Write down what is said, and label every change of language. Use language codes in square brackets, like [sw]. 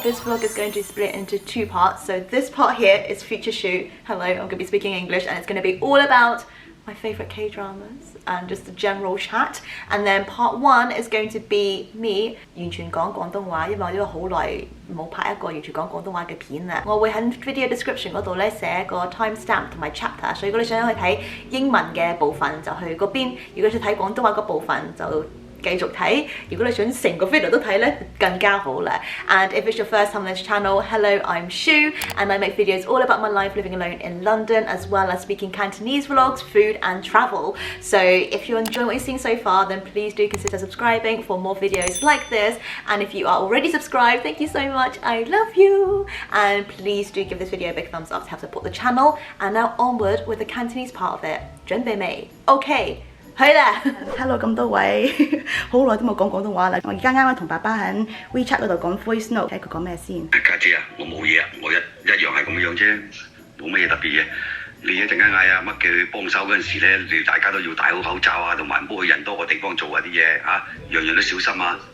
[en] This vlog is going to be split into two parts. So this part here is future shoot. Hello, I'm going to be speaking English and it's going to be all about my favourite K-dramas and just a general chat. And then part one is going to be me [yue] 完全講廣東話，因為我呢個好耐冇拍一個完全講廣東話嘅片啦。我會喺 video description 嗰度咧寫個 timestamp 同埋 chapter， 所以如果你想去睇英文嘅部分就去嗰邊，如果想睇廣東話嗰部分就繼續睇，如果你想成個 video 都睇咧，更加好啦。 [en] And if it's your first time on this channel, hello, I'm Shu, and I make videos all about my life living alone in London, as well as speaking Cantonese vlogs, food and travel. So if you're enjoying what you've seen so far, then please do consider subscribing for more videos like this. And if you are already subscribed, thank you so much, I love you. And please do give this video a big thumbs up to help support the channel. And now onward with the Cantonese part of it. [yue] 準備未?Okay. 係啦 ，Hello 咁多位，好耐都冇講廣東話啦。我而家啱啱同爸爸喺 WeChat 嗰度講 voice note， 睇佢講咩先。家姐啊，我冇嘢啊，我一樣係咁樣啫，冇乜嘢特別嘅。你一陣間嗌阿乜叫佢幫手嗰陣時咧，你大家都要戴好口罩啊，同埋唔好去人多嘅地方做啊啲嘢嚇，樣樣都小心啊。